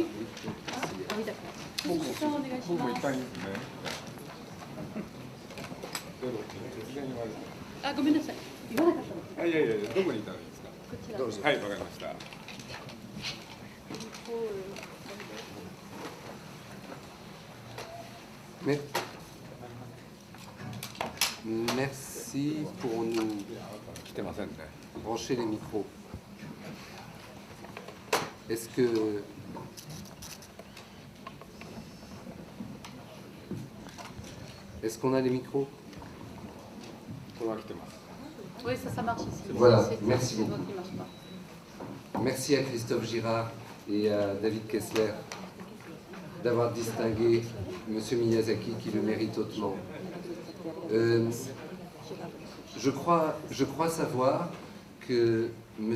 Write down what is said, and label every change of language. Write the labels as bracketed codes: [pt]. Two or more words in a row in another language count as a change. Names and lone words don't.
[fr] Ah oui, d'accord. [ja] Suzuki-san,お願いします。僕も痛いんですね。あ、ごめんなさい。言わなかったの。いやいやいや、どこにいたらいいですか。こちら。どうぞ。はい、わかりました。 [fr] Merci pour nous [ja] 来てませんね。 [fr] brancher les micros. Est-ce que est-ce qu'on a les micros? [ja] これは来てます。 [fr] Oui, ça marche ici. Voilà, C'est- merci c'est le beaucoup. doigt qui marche pas. Merci à Christophe Girard et à David Kessler d'avoir distingué M. Miyazaki qui le mérite hautement. Je crois savoir que M.